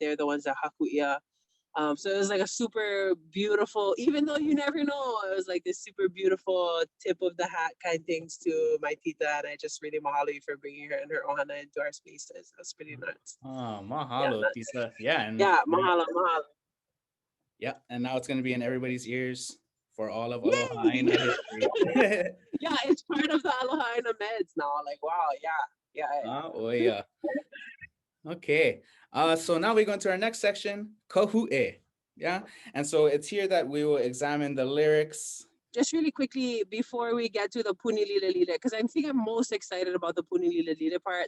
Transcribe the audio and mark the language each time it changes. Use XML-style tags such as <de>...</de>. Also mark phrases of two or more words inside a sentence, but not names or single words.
<en>I think they're the ones that hakuia So it was like a super beautiful, even though you never know, it was like this super beautiful tip of the hat kind things to my tita. And I just really mahalo you for bringing her and her ohana into our spaces. That's pretty nuts. Oh, Yeah, mahalo, Tisa. Yeah, and yeah, mahalo, mahalo. yeah, and now it's gonna be in everybody's ears for all of Aloha Yay! ʻāina history. Yeah, it's part of the</en> <haw>Aloha ʻāina</haw> <en>meds now. Like, wow, yeah, yeah. Oh yeah. Okay. So now we go into our next section, Kohu'e. Yeah. And so it's here that we will examine the lyrics. Just really quickly before we get to the Punilila Lila, because I think I'm most excited about the Punilila Lila part.</en>